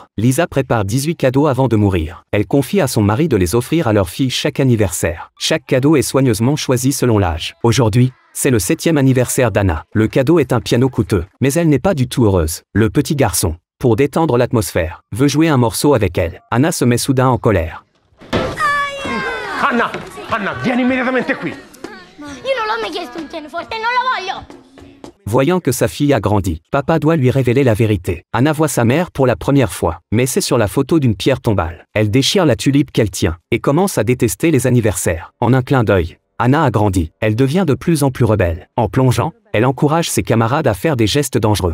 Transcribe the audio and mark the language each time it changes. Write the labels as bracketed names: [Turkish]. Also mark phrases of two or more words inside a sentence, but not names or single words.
[French] Lisa prépare 18 cadeaux avant de mourir. Elle confie à son mari de les offrir à leur fille chaque anniversaire. Chaque cadeau est soigneusement choisi selon l'âge. Aujourd'hui, c'est le 7e anniversaire d'Anna. Le cadeau est un piano coûteux, mais elle n'est pas du tout heureuse. Le petit garçon, pour détendre l'atmosphère, veut jouer un morceau avec elle. Anna se met soudain en colère. [Italian] Anna, vieni immediatamente qui. Io non l'ho mai chiesto un pianoforte, non lo voglio. [French] Voyant que sa fille a grandi, papa doit lui révéler la vérité. Anna voit sa mère pour la première fois, mais c'est sur la photo d'une pierre tombale. Elle déchire la tulipe qu'elle tient, et commence à détester les anniversaires. En un clin d'œil, Anna a grandi. Elle devient de plus en plus rebelle. En plongeant, elle encourage ses camarades à faire des gestes dangereux.